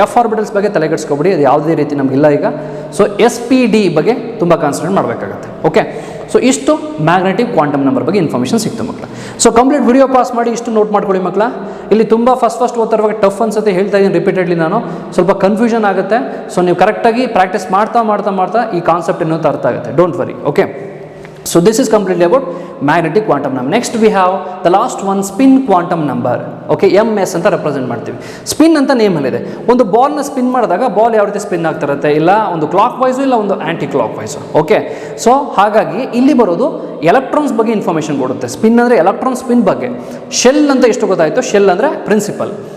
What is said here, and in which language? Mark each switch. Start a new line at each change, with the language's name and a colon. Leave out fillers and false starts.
Kannada: F orbitals ಬಗ್ಗೆ ತಲೆ ಕೆಡಿಸ್ಕೊಬಿಡಿ, ಅದು ಯಾವುದೇ ರೀತಿ ನಮಗಿಲ್ಲ ಈಗ. ಸೊ ಎಸ್ ಪಿ ಡಿ ಬಗ್ಗೆ ತುಂಬ ಕಾನ್ಸಂಟ್ರೇಟ್ ಮಾಡಬೇಕಾಗುತ್ತೆ. ಓಕೆ, ಸೊ ಇಷ್ಟು ಮ್ಯಾಗ್ನೆಟಿಕ್ ಕ್ವಾಂಟಮ್ ನಂಬರ್ ಬಗ್ಗೆ ಇನ್ಫಾರ್ಮೇಷನ್ ಸಿಕ್ತು ಮಕ್ಕಳ. ಸೊ ಕಂಪ್ಲೀಟ್ ವಿಡಿಯೋ ಪಾಸ್ ಮಾಡಿ ಇಷ್ಟು ನೋಟ್ ಮಾಡ್ಕೊಳ್ಳಿ ಮಕ್ಕಳ. ಇಲ್ಲಿ ತುಂಬ ಫಸ್ಟ್ ಓದ್ತಿರುವಾಗ ಟಫ್ ಅನ್ಸುತ್ತೆ, ಹೇಳ್ತಾ ಇದ್ದೀನಿ ರಿಪೀಟೆಡ್ಲಿ ನಾನು, ಸ್ವಲ್ಪ ಕನ್ಫ್ಯೂಷನ್ ಆಗುತ್ತೆ. ಸೊ ನೀವು ಕರೆಕ್ಟಾಗಿ ಪ್ರಾಕ್ಟೀಸ್ ಮಾಡ್ತಾ ಈ ಕಾನ್ಸೆಪ್ಟ್ ಏನೋ ಅರ್ಥ ಆಗುತ್ತೆ.
English: Don't worry. Okay, so this is completely about magnetic quantum number. Next we have the last one, spin quantum number.
Kannada: Okay, ms ಅಂತ ರೆಪ್ರೆಸೆಂಟ್ ಮಾಡ್ತೀವಿ. ಸ್ಪಿನ್ ಅಂತ ನೇಮಲ್ಲಿದೆ. ಒಂದು ಬಾಲ್ನ ಸ್ಪಿನ್ ಮಾಡಿದಾಗ ಬಾಲ್ ಯಾವ ರೀತಿ ಸ್ಪಿನ್ ಆಗ್ತಿರುತ್ತೆ, ಇಲ್ಲ ಒಂದು ಕ್ಲಾಕ್ ವೈಸು ಇಲ್ಲ ಒಂದು ಆ್ಯಂಟಿ ಕ್ಲಾಕ್ ವೈಸು. ಓಕೆ, ಸೊ ಹಾಗಾಗಿ ಇಲ್ಲಿ ಬರೋದು ಎಲೆಕ್ಟ್ರಾನ್ಸ್ ಬಗ್ಗೆ ಇನ್ಫಾರ್ಮೇಷನ್ ಕೊಡುತ್ತೆ. ಸ್ಪಿನ್ ಅಂದರೆ ಎಲೆಕ್ಟ್ರಾನ್ ಸ್ಪಿನ್ ಬಗ್ಗೆ. ಶೆಲ್ ಅಂತ ಎಷ್ಟು ಗೊತ್ತಾಯಿತು, ಶೆಲ್ ಅಂದರೆ ಪ್ರಿನ್ಸಿಪಲ್.